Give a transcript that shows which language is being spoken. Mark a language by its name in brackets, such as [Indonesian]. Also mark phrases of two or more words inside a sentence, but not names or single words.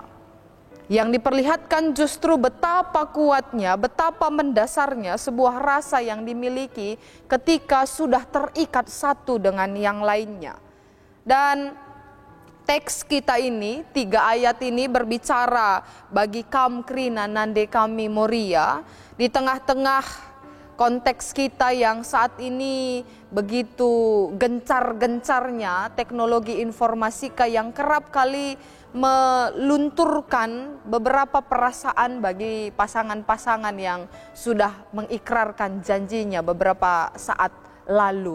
[Indonesian] Yang diperlihatkan justru betapa kuatnya, betapa mendasarnya sebuah rasa yang dimiliki ketika sudah terikat satu dengan yang lainnya. Dan teks kita ini, 3 ayat ini berbicara bagi kaum [Batak Karo] Krina Nande kami Moria, [Indonesian] di tengah-tengah konteks kita yang saat ini begitu gencar-gencarnya teknologi informatika yang kerap kali melunturkan beberapa perasaan bagi pasangan-pasangan yang sudah mengikrarkan janjinya beberapa saat lalu.